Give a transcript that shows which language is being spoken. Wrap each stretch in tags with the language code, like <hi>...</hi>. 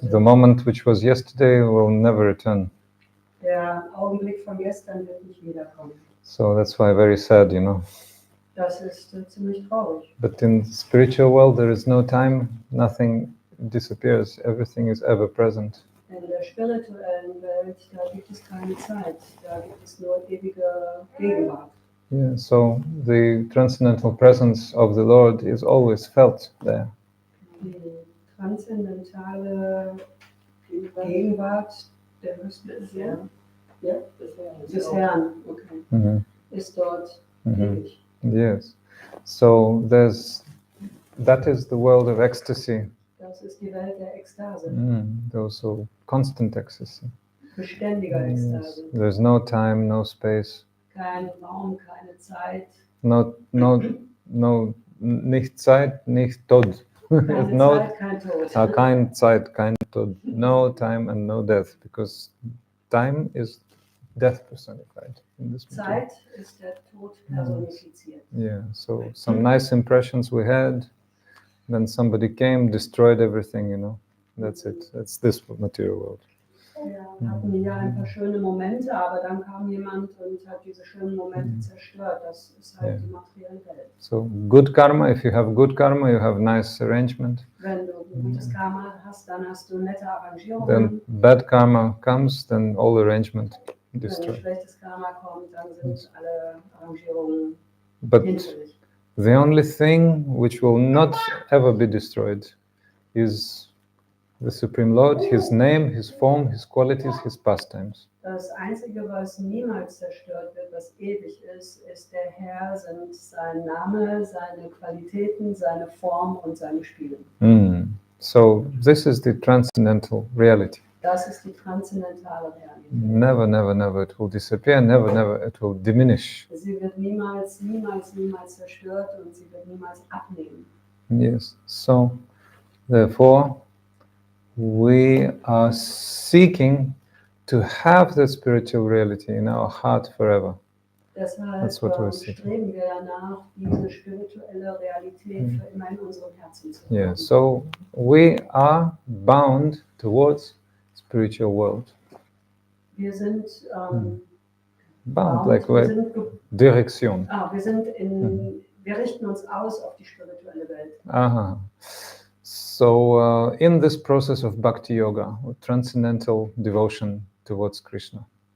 <en>The moment which was yesterday will never return.</en> <de>Der Augenblick von gestern wird nicht wiederkommen.</de> <en>So that's why very sad, you know.</en> <de>Das ist ziemlich traurig.</de> <en>But in the spiritual world, there is no time. Nothing disappears. Everything is ever present.</en> <de>In der spirituellen Welt, da gibt es keine Zeit. Da gibt es nur ewige Gegenwart.</de> <en>Yeah. So the transcendental presence of the Lord is always felt there.</en> <de>Die transzendentale Gegenwart des Herrn, okay, ist dort ewig.</de> <en>Yes. So that is the world of ecstasy.</en> <de>Das ist die Welt der Ekstase.</de> <en>Also constant ecstasy.</en> <de>Beständiger Ekstase.</de> <en>Yes. There's no time, no space.</en> <de>Kein Raum, keine Zeit. No, nicht Zeit, nicht Tod. Keine</de> <en>No,</en> <de>Zeit, kein Tod. kein Zeit, kein Tod.</de> <en>No time and no death, because time is death personified in this material.</en> <de>Zeit ist der Tod personifiziert.</de> <en>Yeah, so some nice impressions we had, then somebody came, destroyed everything, you know. That's it. That's this material world.</en> <de>Wir hatten hier ein paar schöne Momente, aber dann kam jemand und hat diese schönen Momente zerstört. Das ist halt die materielle Welt.</de> <en>So good karma, if you have good karma, you have nice arrangement.</en> <de>Wenn du gutes Karma hast, dann hast du nette Arrangierungen.</de> <en>Then bad karma comes, then all arrangement</en> <de>Wenn</de> <en>destroyed.</en> <de>schlechtes Karma kommt, dann sind alle Arrangierungen</de> <en>But</en> <de>hinfällig.</de> <en>the only thing which will not ever be destroyed is the Supreme Lord, His name, His form, His qualities, His pastimes.</en> <de>Das Einzige, was niemals zerstört wird, was ewig ist, ist der Herr, sind sein Name, seine Qualitäten, seine Form und seine Spiele.</de> <en>So this is the transcendental reality.</en> <de>Das ist die transzendentale Realität.</de> <en>Never, never, never it will disappear. Never, never it will diminish.</en> <de>Sie wird niemals zerstört und sie wird niemals abnehmen.</de> <en>Yes. So therefore, we are seeking to have the spiritual reality in our heart forever.</en> <de>Deshalb</de> <en>That's what we're seeking.</en> <de>streben wir danach, diese spirituelle Realität für immer in unserem Herzen zu haben.</de> <en>Yeah. So we are bound towards spiritual world.</en> <de>Wir sind</de> <en>Bound, like</en> <de>wir sind,</de> <en>direction.</en> <de>wir richten uns aus auf die spirituelle Welt. Aha.</de> <en>So in this process of bhakti yoga, or transcendental devotion towards Krishna,</en>